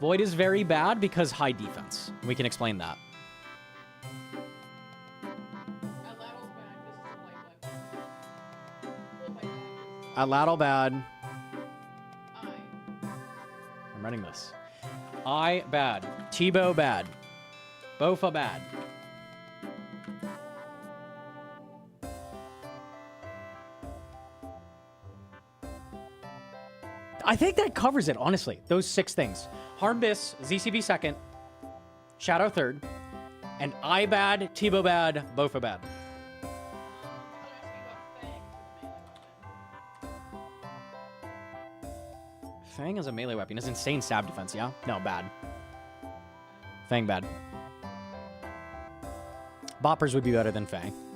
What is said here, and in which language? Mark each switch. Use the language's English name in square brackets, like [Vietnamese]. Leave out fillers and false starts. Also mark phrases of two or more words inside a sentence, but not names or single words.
[English] Void is very bad because high defense. We can explain that. Atlattl's bad, this is a light weapon. Full pipe bag. Atlatl bad. I. I'm running this. I bad. Tebow bad. Bofa bad. I think that covers it, honestly. Those 6 things. Harm Bis, ZCB second, Shadow third, and I bad, Tebow bad, Bofa bad. People are asking about Fang Fang as a melee weapon. is a melee weapon. It's insane stab defense, yeah? No, bad. Fang bad. Boppers would be better than Fang.